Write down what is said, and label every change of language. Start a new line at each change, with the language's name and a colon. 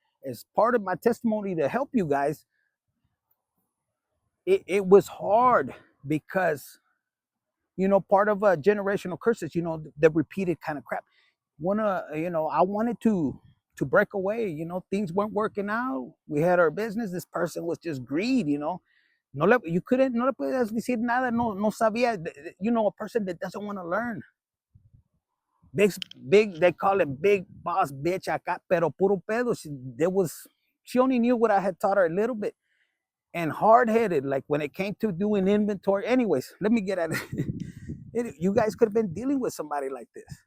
English: As part of my testimony to help you guys, it was hard because, part of generational curses, the repeated kind of crap. I wanted to break away. Things weren't working out. We had our business. This person was just greed. You couldn't,
Spanish: no le puedes decir nada, no sabía.
English: A person that doesn't want to learn. Big, they call it big boss bitch
Spanish: acá, pero puro pedo.
English: She only knew what I had taught her a little bit. And hard-headed, like when it came to doing inventory. Anyways, let me get at it. You guys could have been dealing with somebody like this.